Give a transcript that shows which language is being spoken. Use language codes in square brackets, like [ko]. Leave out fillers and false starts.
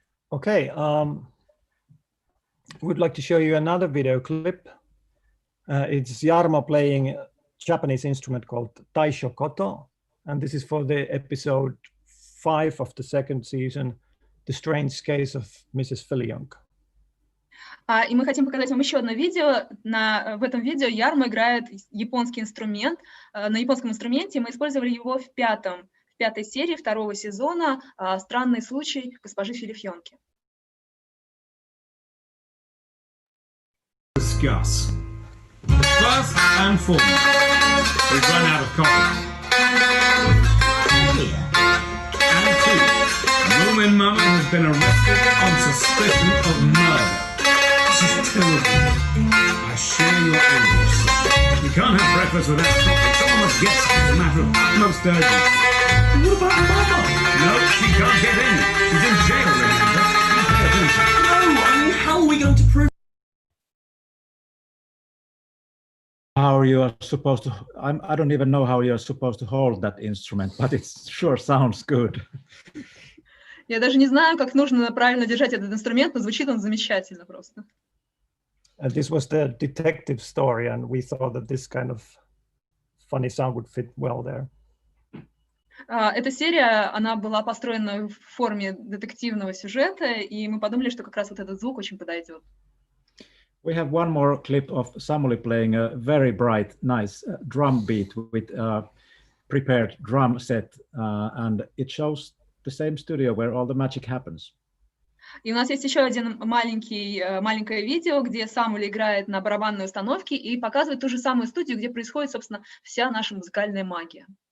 [en] Okay, we'd like to show you another video clip. It's Jarmo playing a Japanese instrument called taisho koto, And this is for the episode 5 of the second season, The Strange Case of Mrs. Fillyonk. [ru] И мы хотим показать вам еще одно видео. В этом видео Яррмо играет японский инструмент. На японском инструменте мы использовали его в пятой серии второго сезона «Странный случай госпожи Филифьонки». [en] Discuss. First and foremost, we've run out of coffee. And two, Moomin Mama has been arrested on suspicion of murder. This is terrible. I share your anguish. You can't have breakfast without coffee. Someone must get some. It's a matter of utmost urgency. What about Mama? No, she can't get in. She's in jail, remember? You pay attention. No, I mean, how are we going to prove? How you are supposed to, I don't even know how you're supposed to hold that instrument, but it sure sounds good. [ru] Я даже не знаю, как нужно правильно держать этот инструмент, но звучит он замечательно просто. [en] And this was the detective story, and we thought that this kind of funny sound would fit well there. [ru] Эта серия, она была построена в форме детективного сюжета, и мы подумали, что как раз вот этот звук очень подойдет. [en] We have one more clip of Samuli playing a very bright, nice drum beat with a prepared drum set, and it shows the same studio where all the magic happens. [ru] И у нас есть еще один маленькое видео, где Самули играет на барабанной установке и показывает ту же самую студию, где происходит, собственно, вся наша музыкальная магия.